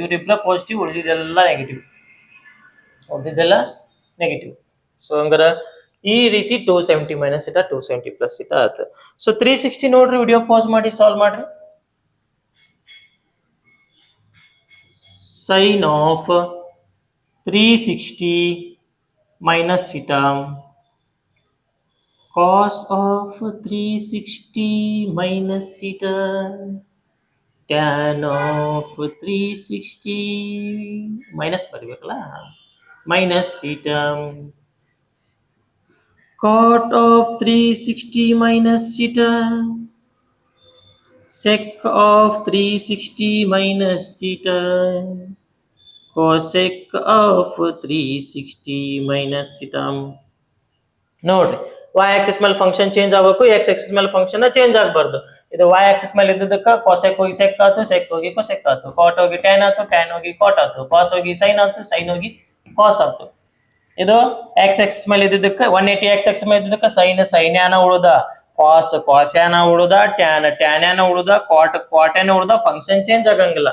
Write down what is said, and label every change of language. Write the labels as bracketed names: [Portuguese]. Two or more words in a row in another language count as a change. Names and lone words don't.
[Kannada] ಇವ್ರಿಬ್ರ ಪಾಸಿಟಿವ್, ಉಳಿದಿದ್ದೆಲ್ಲ ನೆಗೆಟಿವ್, ಉಳಿದಿದ್ದೆಲ್ಲ ನೆಗೆಟಿವ್. ಸೊ ಹಂಗಾರ ಈ ರೀತಿ 270 ಮೈನಸ್ ಇಟ 270 ಪ್ಲಸ್ ಇಟ ಆಯ್ತು. ಸೊ 360 ನೋಡ್ರಿ, ವಿಡಿಯೋ ಪಾಸ್ ಮಾಡಿ ಸಾಲ್ವ್ ಮಾಡ್ರಿ. [English] sine of 360 minus theta, cos of 360 minus theta, tan of 360 minus ಬರಬೇಕಲ್ಲ minus theta, cot of 360 minus theta, sec of 360 minus theta, cosec of 360 minus theta. [Kannada] ನೋಡ್ರಿ, [English] y axis [Kannada] ಮೇಲೆ [English] function change [Kannada] ಆಗಬೇಕು, [English] x axis [Kannada] ಮೇಲೆ [English] function change [Kannada] ಆಗಬಾರ್ದು. ಇದು [English] y axis [Kannada] ಮೇಲೆ ಇದ್ದದಕ್ಕ cosec ಹೋಗಿ sec ಆಯ್ತು, sec ಹೋಗಿ cosec ಆಯ್ತು, cot ಹೋಗಿ tan ಆಯ್ತು, tan ಹೋಗಿ cot ಆಯ್ತು, cos ಹೋಗಿ sin ಆಯ್ತು, sin ಹೋಗಿ cos ಆಯ್ತು. ಇದು [English] x axis [Kannada] ಮೇಲೆ ಇದ್ದದಕ್ಕ 180 [English] x axis [Kannada] ಮೇಲೆ ಇದ್ದದಕ್ಕ sin ಯಾನ ಉಳಿದ, cos ಯಾನ ಉಳಿದ, tan ಯಾನ ಉಳಿದ, cot ಯಾನ ಉಳಿದ, [English] function change [Kannada] ಆಗಂಗಿಲ್ಲ.